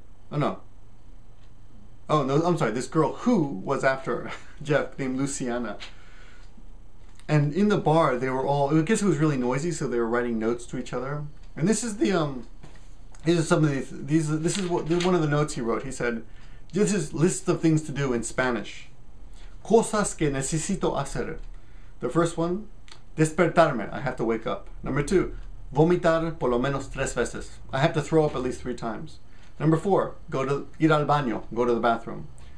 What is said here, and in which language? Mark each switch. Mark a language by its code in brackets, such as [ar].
[en] Oh no, I'm sorry, this girl who was after Geof, named Luciana. And in the bar, they were all, I guess it was really noisy, so they were writing notes to each other. And this is the these are some of this is one of the notes he wrote. He said, this is lists of things to do in Spanish. [es] Cosas que necesito hacer. [en] The first one, [es] despertarme, [en] I have to wake up. Number 2, [es] vomitar por lo menos 3 veces. [en] I have to throw up at least 3 times. Number 4, [es] ir al baño, [en] go to the bathroom.